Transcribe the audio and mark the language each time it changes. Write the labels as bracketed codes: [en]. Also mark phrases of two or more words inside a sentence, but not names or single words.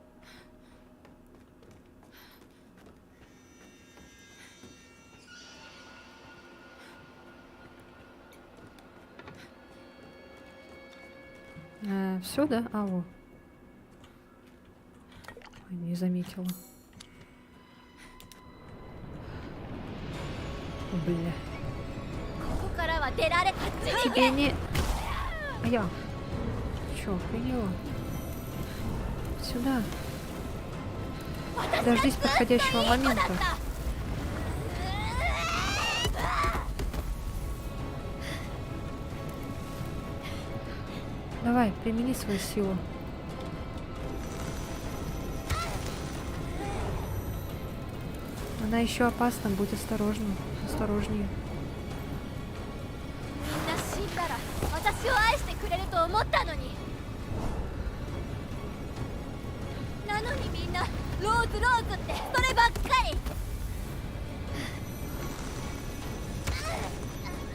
[ru] Все, да? А, во. Ой, не заметила. Бля. [ja] ここからは出られこっちに [ru] Тебе не... А я? Чё, охренела? Сюда. Дождись подходящего момента. Давай, примени свою силу. Она еще опасна, будь осторожна. Осторожнее. [ja] みんな死んだら私を愛してくれると思ったのになのにみんなローズローズってそればっかり